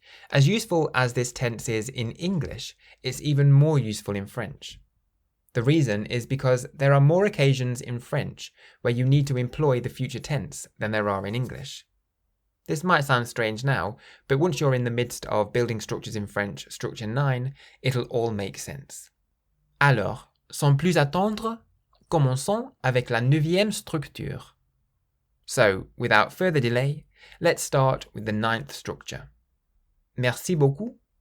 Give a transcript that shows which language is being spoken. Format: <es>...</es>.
<en>As useful as this tense is in English, it's even more useful in French. The reason is because there are more occasions in French where you need to employ the future tense than there are in English. This might sound strange now, but once you're in the midst of Building Structures in French, Structure 9, it'll all make sense.</en> <fr>Alors, sans plus attendre, commençons avec la 9e structure.</fr> <en>So, without further delay, let's start with the 9th structure.</en> <fr>Merci beaucoup</fr>